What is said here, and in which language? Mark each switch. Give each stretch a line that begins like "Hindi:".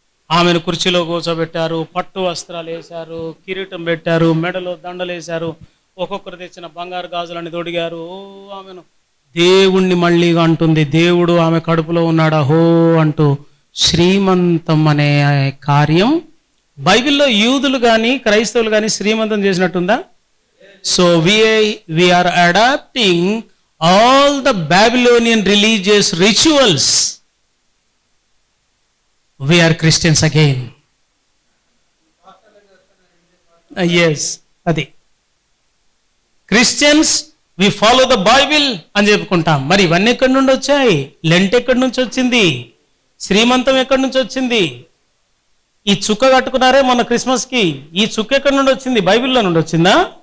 Telugu: ఆమెను కుర్చీలో కూర్చోబెట్టారు, పట్టు వస్త్రాలు వేశారు, కిరీటం పెట్టారు, మెడలో దండలు వేశారు, ఒక్కొక్కరు తెచ్చిన బంగారు గాజులని తొడిగారు. ఆమెను దేవుణ్ణి మళ్ళీ అంటుంది, దేవుడు ఆమె కడుపులో ఉన్నాడా హో అంటూ. శ్రీమంతం అనే కార్యం బైబిల్లో యూదులు కానీ క్రైస్తవులు కానీ శ్రీమంతం చేసినట్టుందా?
English: So we are adapting all the Babylonian religious rituals. We are Christians again. Yes, అది Christians, we follow the Bible
Telugu: అని చెప్పుకుంటాం. మరి ఇవన్నీ ఎక్కడి నుండి వచ్చాయి? లెంట్ ఎక్కడి నుంచి వచ్చింది? శ్రీమంతం ఎక్కడి నుంచి వచ్చింది? ఈ చుక్క కట్టుకున్నారే మొన్న క్రిస్మస్కి, ఈ చుక్క ఎక్కడి నుండి వచ్చింది? బైబిల్లో నుండి వచ్చిందా?